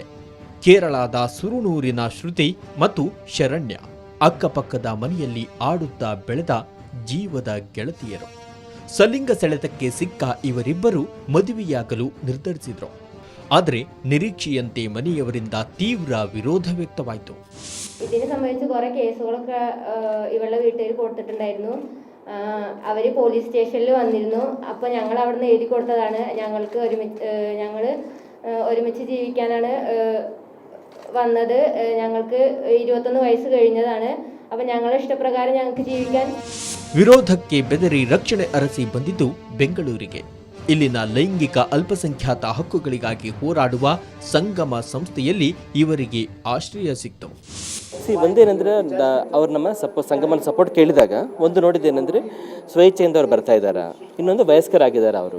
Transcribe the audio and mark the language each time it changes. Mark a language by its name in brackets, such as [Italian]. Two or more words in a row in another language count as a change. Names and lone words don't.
[Kannada] ಕೇರಳದ ಸುರುನೂರಿನ ಶ್ರುತಿ ಮತ್ತು ಶರಣ್ಯ ಅಕ್ಕಪಕ್ಕದ ಮನೆಯಲ್ಲಿ ಆಡುತ್ತಾ ಬೆಳೆದ ಜೀವದ ಗೆಳತಿಯರು. ಸಲಿಂಗ ಸೆಳೆತಕ್ಕೆ ಸಿಕ್ಕ ಇವರಿಬ್ಬರು ಮದುವೆಯಾಗಲು ನಿರ್ಧರಿಸಿದ್ರು. ಆದರೆ ನಿರೀಕ್ಷೆಯಂತೆ ಮನೆಯವರಿಂದ ತೀವ್ರ ವಿರೋಧ വ്യക്തವಾಯಿತು. [Malayalam] ഇതിനെ സംബന്ധിച്ച് കുറെ കേസുകളൊക്കെ ഇവളുടെ വീട്ടുകാർ കൊടുത്തിട്ടുണ്ടായിരുന്നു. അവർ പോലീസ് സ്റ്റേഷനിൽ വന്നിരുന്നു. അപ്പോൾ ഞങ്ങൾ അവിടുന്ന് എഴുതി കൊടുത്തതാണ് ഞങ്ങൾക്ക് ഒരുമിച്ച് ജീവിക്കാനാണ് വന്നത്. ഞങ്ങൾക്ക് 21 വയസ്സ് കഴിഞ്ഞതാണ്. അപ്പോൾ ഞങ്ങളുടെ ഇഷ്ടപ്രകാരം ഞങ്ങൾക്ക് ജീവിക്കാൻ. [Kannada] ವಿರೋಧಕ್ಕೆ ಬೆದರಿ ರಕ್ಷಣೆ ಅರಸಿ ಬಂದಿದ್ದು ಬೆಂಗಳೂರಿಗೆ. ಇಲ್ಲಿನ ಲೈಂಗಿಕ ಅಲ್ಪಸಂಖ್ಯಾತ ಹಕ್ಕುಗಳಿಗಾಗಿ ಹೋರಾಡುವ ಸಂಗಮ ಸಂಸ್ಥೆಯಲ್ಲಿ ಇವರಿಗೆ ಆಶ್ರಯ ಸಿಕ್ತು. ಒಂದೇನೆಂದರೆ ಅವ್ರು ನಮ್ಮ ಸಂಗಮನ ಸಪೋರ್ಟ್ ಕೇಳಿದಾಗ ಒಂದು ನೋಡಿದ್ದೇನೆಂದರೆ ಸ್ವೇಚ್ಛೆಯಿಂದ ಅವ್ರು ಬರ್ತಾ ಇದ್ದಾರೆ, ಇನ್ನೊಂದು ವಯಸ್ಕರಾಗಿದ್ದಾರೆ ಅವರು.